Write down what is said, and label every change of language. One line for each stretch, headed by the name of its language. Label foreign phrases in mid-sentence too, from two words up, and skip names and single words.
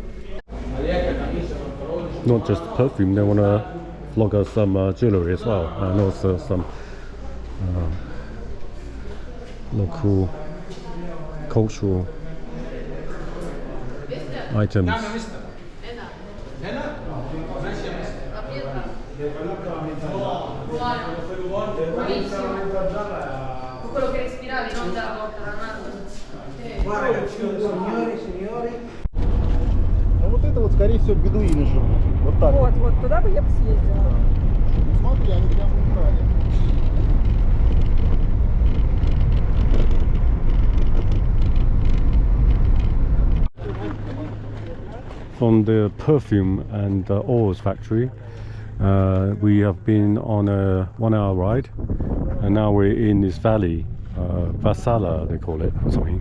English: Not just perfume, they want to flog us some jewelry as well, and also some local cultural items.
Italian: Quello che respiravi, non dalla porta alla naso. Guarda, signori.
Russian: А вот это вот, скорее всего, бедуины живут. Вот так. Вот туда бы я бы съездила. Смотри, они прямо убрали.
English: From the perfume and oils factory, we have been on a 1-hour ride, and now we're in this valley, Vasala they call it, or something.